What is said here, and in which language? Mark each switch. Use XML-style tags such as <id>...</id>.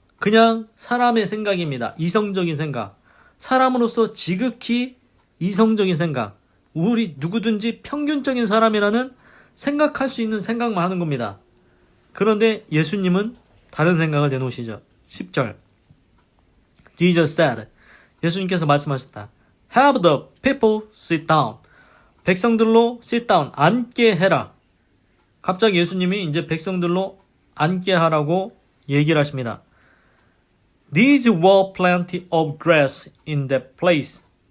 <ko>그냥 사람의 생각입니다. 이성적인 생각. 사람으로서 지극히 이성적인 생각. 우리 누구든지 평균적인 사람이라는 생각할 수 있는 생각만 하는 겁니다. 그런데 예수님은 다른 생각을 내놓으시죠.</ko> <en>10절. Jesus said.</en> <ko>예수님께서 말씀하셨다.</ko> <en>Have the people sit down.</en> <ko>백성들로</ko> <en>sit down.</en> <ko>앉게 해라. 갑자기 예수님이 이제 백성들로 앉게 하라고 얘기를 하십니다.</ko> <en>These were plenty of grass in that place.</en>